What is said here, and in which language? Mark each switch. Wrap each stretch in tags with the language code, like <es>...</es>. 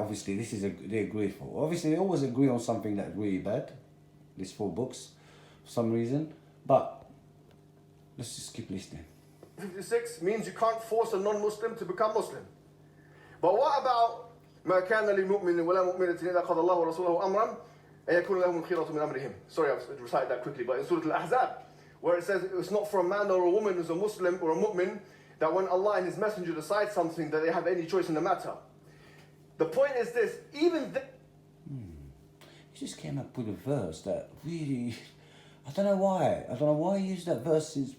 <en>Obviously, this is they agreed for. Obviously, they always agree on something that's really bad. These 4 books, for some reason. But let's just keep listening. 56 means you can't force a non-Muslim to become Muslim. But what about</en> <ar>ما كان لمؤمن ولا مؤمنة إذا قضى الله ورسوله أمرا أن يكون لهم الخيرة من أمرهم.</ar> <en>Sorry, I've recited that quickly, but in Surah Al-Ahzab, where it says it's not for a man or a woman who's a Muslim or a mu'min that when Allah and His Messenger decide something that they have any choice in the matter. The point is this, even He just came up with a verse that really, I don't know why he used that verse.</en>